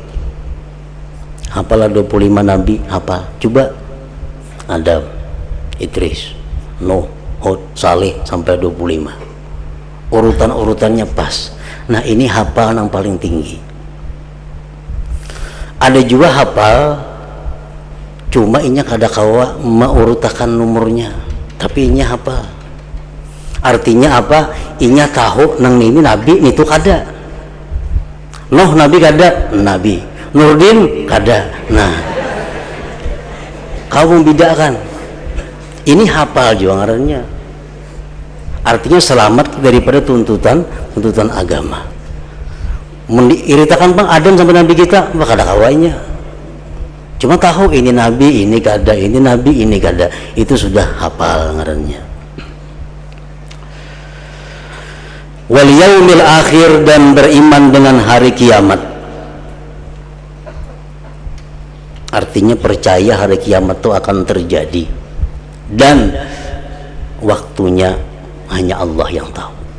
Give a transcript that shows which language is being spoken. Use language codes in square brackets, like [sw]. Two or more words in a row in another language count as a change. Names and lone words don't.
[bjn] Hafal 25 nabi, hafal. Coba Adam, Idris, Nuh, Hud, Saleh sampai 25. Urutan-urutannya pas. Nah, ini hafal yang paling tinggi. Ada juga hafal cuma inya kada kawa maurutakan nomornya, tapi inya hafal. Artinya apa? Inya tahu nang ini nabi itu kada. Nuh nabi kada, nabi. Nurdin kada. Nah, kau membedakan. Ini hafal juga ngarannya. Artinya selamat daripada tuntutan agama. Iritakan bang Adam sampai nabi kita, maka ada kawainya. Cuma tahu ini nabi, ini kada, ini nabi, ini kada. Itu sudah hafal ngarannya. [ar] واليوم الآخر, [bjn] dan beriman dengan hari kiamat. Artinya percaya hari kiamat itu akan terjadi, dan waktunya hanya Allah yang tahu.